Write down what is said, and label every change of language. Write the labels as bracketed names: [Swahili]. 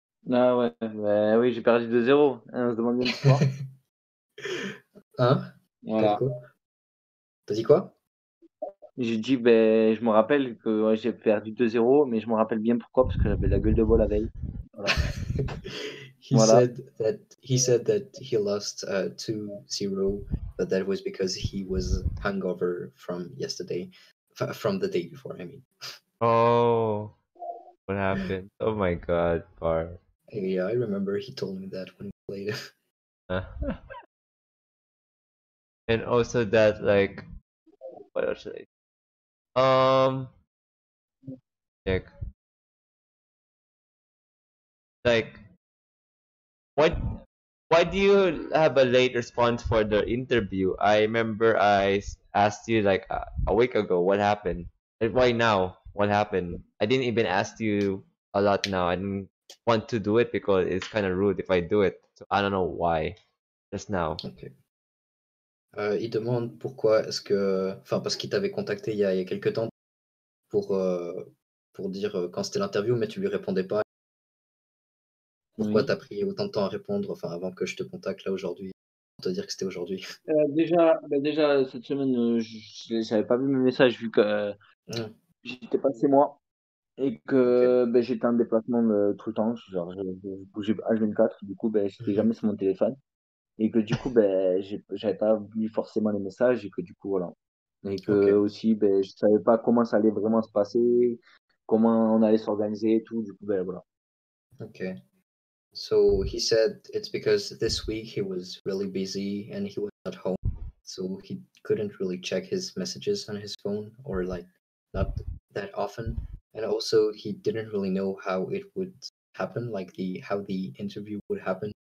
[French] Ah ouais, bah oui, j'ai perdu 2-0. Hein, on se demande bien pourquoi. Hein? Voilà. Quoi? T'as dit quoi? J'ai dit, ben, je me rappelle que ouais, j'ai perdu 2-0, mais je me rappelle bien pourquoi, parce que j'avais la gueule de bois la veille. Voilà. [English] He [French] Voilà. [English] said that he lost 2-0, but that was because he was hungover from yesterday, from the day before. I mean, Oh, what happened? Oh my God, Barb. yeah, I remember he told me that when we played. And also that like, what else should check. Like, what? Why do you have a late response for the interview? I remember asked you like a week ago what happened. And why now? What happened? I didn't even ask you a lot now. I didn't want to do it because it's kind of rude if I do it. So I don't know why. Just now. [French] Ok. Il demande pourquoi est-ce que, enfin, parce qu'il t'avait contacté il y a quelques temps pour dire quand c'était l'interview, mais tu lui répondais pas. Pourquoi Oui. t'as pris autant de temps à répondre, enfin, avant que je te contacte là aujourd'hui, pour te dire que c'était aujourd'hui? Déjà, cette semaine, je n'avais pas vu mes messages vu que Mm. j'étais pas chez moi et Ok. que ben, j'étais en déplacement tout le temps. Genre, je bougeais H24, du coup, ben, j'étais jamais sur mon téléphone. Et que du coup, ben, j'avais pas vu forcément les messages et que du coup, voilà. Et que Ok. aussi, ben, je savais pas comment ça allait vraiment se passer, comment on allait s'organiser et tout. Du coup, ben, voilà. [English] Okay. So he said it's because this week he was really busy and he was at home, so he couldn't really check his messages on his phone, or like not that often. And also he didn't really know how it would happen, like how the interview would happen.